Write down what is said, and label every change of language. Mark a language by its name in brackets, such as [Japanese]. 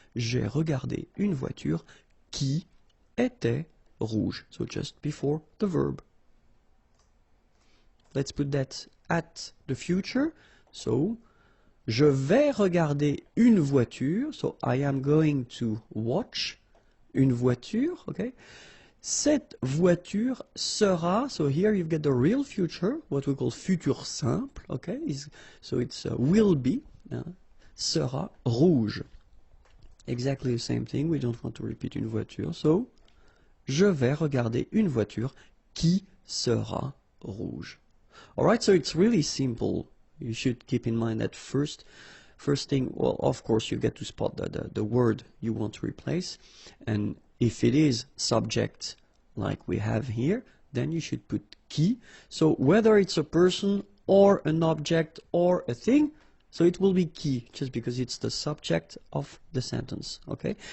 [French] J'ai regardé une voiture qui était rouge. [English] So just before the verb. Let's put that at the future. [French] So, je vais regarder une voiture. [English] So I am going to watch une voiture, okay? [French] Cette voiture sera, [English] so here you've got the real future, what we call futur simple, okay? So it's will be, sera rouge. Exactly the same thing, we don't want to repeat une voiture, so [French] je vais regarder une voiture qui sera rouge. [English] Alright, so it's really simple. You should keep in mind that first thing, well, of course, you get to spot the word you want to replace, and if it is subject like we have here, then you should put qui. So whether it's a person or an object or a thing, so it will be qui, just because it's the subject of the sentence, okay?